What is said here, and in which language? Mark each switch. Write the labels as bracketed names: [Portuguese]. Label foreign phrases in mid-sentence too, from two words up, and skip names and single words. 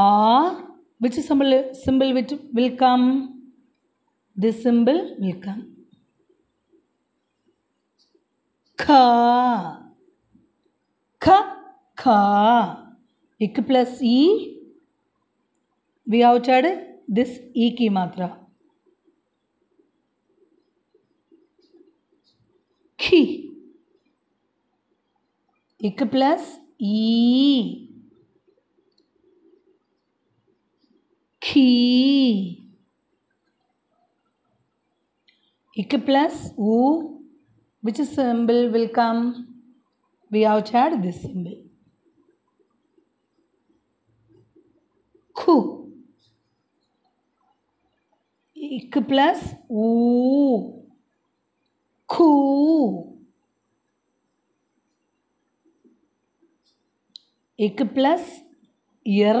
[English] Which symbol which will come? This symbol will come. [Hindi] Ka. Ka. Ka. [English] Ik plus e. We have to add this [Hindi] e ki matra. Ki. [English] Ik plus e. [Hindi] Ki. [English] Ik plus u. Which symbol will come? We have to add this symbol. [Hindi] Ku. [English] Ik plus u. Ku. Ik plus er.